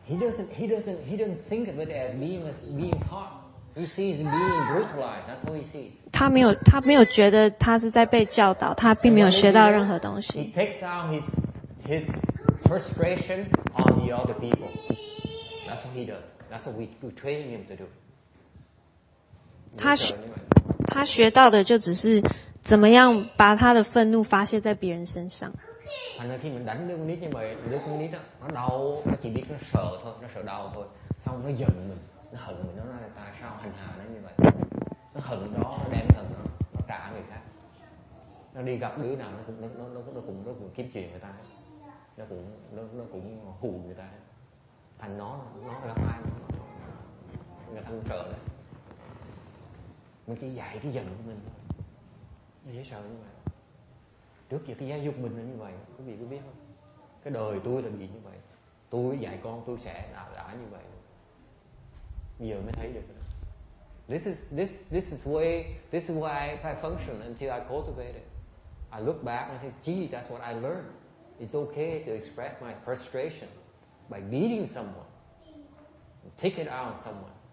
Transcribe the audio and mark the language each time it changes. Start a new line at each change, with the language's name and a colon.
English: He doesn't think of it as being taught. He sees being brutalized. That's what he sees.
Chinese: 他没有觉得他是在被教导，他并没有学到任何东西。
English: He takes out his frustration on the other people. That's what he does. That's what we train him to do.
Chinese: 他学到的就只是怎么样把他的愤怒发泄在别人身上。
Vietnamese: Thành ra khi mình đánh đứa con nít như vậy, đứa con nít đó, nó đau, nó chỉ biết nó sợ thôi, nó sợ đau thôi. Xong nó giận mình, nó hận mình, nó nói là tại sao hành hạ nó như vậy. Nó hận đó, nó đem hận nó trả người khác. Nó đi gặp đứa nào nó cũng kiếm chuyện người ta. Nó cũng hù người ta. Thành nó gặp ai người ta cũng sợ đấy. Mình chỉ dạy cái giận của mình thôi. Dễ sợ như vậy. Trước giờ cái giáo dục mình là như vậy, quý vị có biết không? Cái đời tôi là bị như vậy. Tôi dạy con tôi sẽ đã như vậy. Bây giờ mới thấy được.
English: This is why I function until I cultivate it. I look back and say, gee, that's what I learned. It's okay to express my frustration by beating someone, take it out on someone.